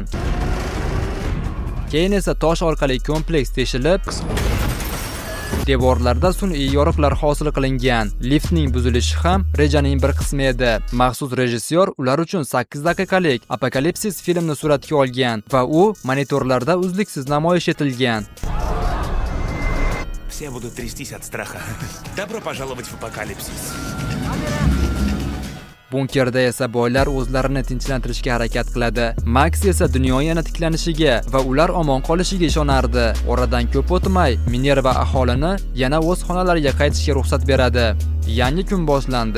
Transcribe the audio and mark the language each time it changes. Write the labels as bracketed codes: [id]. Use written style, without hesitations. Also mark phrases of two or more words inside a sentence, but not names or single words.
[uz] Keyin esa tosh orqali kompleks teshilib, devorlarda sun'iy yoriqlar hosil qilingan. Liftning buzilishi ham rejaning bir qismi edi. Maxsus rejissyor ular uchun 8 daqiqalik apokalipsis filmni suratga olgan va u monitorlarda uzluksiz namoyish etilgan. [ru] Все будут трястись от страха. Добро пожаловать в апокалипсис. [uz] Bunkerda esa boylar o'zlarini tinchlantirishga harakat qiladi. Max esa dunyo yana tiklanishiga va ular omon qolishiga ishonardi. Oradan ko'p o'tmay Minerva aholini yana o'z xonalariga qaytishga ruxsat beradi. Yangi kun boshlandi.